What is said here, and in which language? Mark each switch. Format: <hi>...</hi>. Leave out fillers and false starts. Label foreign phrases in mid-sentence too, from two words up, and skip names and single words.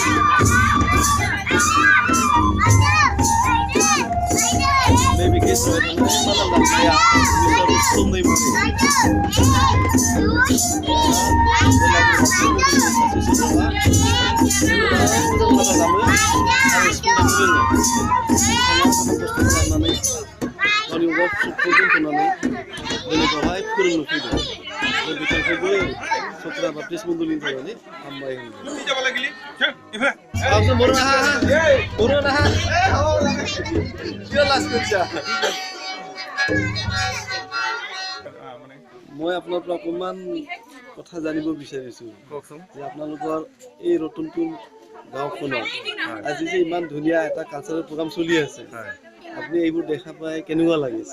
<brx>नैबे गेजेराव थानाय मादाल दामग्राया मिस्टार उत्तम दैमारि गावनि वर्कशपखौ दोनथ'नानै बेलेगावहाय फोरोंनो फैदों जों बिथांखौबो सत्रा बाप्टिस्ट मण्डलनि थाखाय हामबाय होनदों बर' राहा</brx> <as>মই আপোনাৰ পৰা অকণমান কথা জানিব বিচাৰিছোঁ যে আপোনালোকৰ এই ৰতনপুৰ গাঁওখনত আজি যে ইমান ধুনীয়া এটা</as> <en>cultural program</en> <as>চলি আছে আপুনি এইবোৰ দেখা পাই কেনেকুৱা লাগিছে?</as>